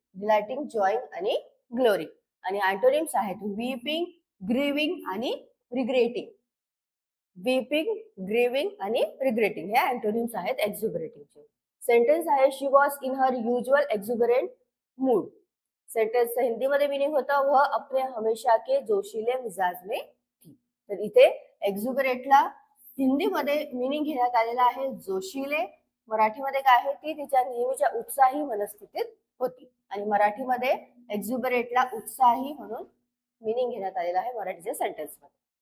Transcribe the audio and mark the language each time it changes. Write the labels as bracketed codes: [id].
[mr] डिलाइटिंग, जॉईंग आणि ग्लोरिंग. आणि अँटोनिम्स आहेत वीपिंग, ग्रीविंग आणि रिग्रेटिंग. वीपिंग, ग्रीविंग आणि रिग्रेटिंग हे अँटोनिम्स आहेत एक्झ्युबरेटिंगचे. सेंटेन्स आहे [en] She was in her usual exuberant mood. [mr] Sentence हिंदीमध्ये मिनिंग होतं [hi] वह अपने हमेशा के जोशीले मिजाज में थी. [mr] तर इथे एक्झ्युबरेटला हिंदीमध्ये मिनिंग घेण्यात आलेला आहे जोशीले. मराठीमध्ये काय आहे ती तिच्या नेहमीच्या उत्साही मनस्थितीत होती. आणि मराठीमध्ये एक्झ्युबरेटला उत्साही म्हणून मिनिंग घेण्यात आलेला आहे मराठीच्या सेंटेन्स मध्ये.